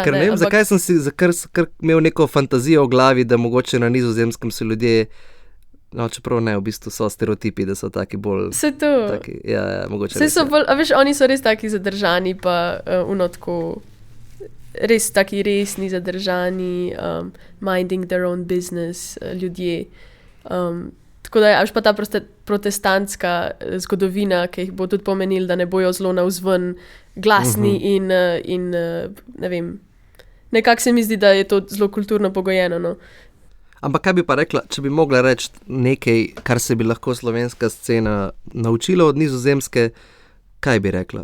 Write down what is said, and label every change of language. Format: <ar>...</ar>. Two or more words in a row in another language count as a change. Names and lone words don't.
<sl>ker ne vem, zakaj sem si imel neko fantazijo v glavi, da mogoče na Nizozemskem so ljudje, čeprav ne, v bistvu so stereotipi, da so taki bolj... Vse to. Taki, mogoče res. So bolj, oni so res taki zadržani, pa tako... res taki resni, zadržani,</sl> <en>minding their own business ljudje.</en> <sl>Tako da je pa ta protestantska zgodovina, ki jih bo tudi pomenil, da ne bojo zelo navzven glasni in ne vem, nekako se mi zdi, da je to zelo kulturno pogojeno. No. Ampak kaj bi pa rekla, če bi mogla reči nekaj, kar se bi lahko slovenska scena naučila od Nizozemske, kaj bi rekla?</sl>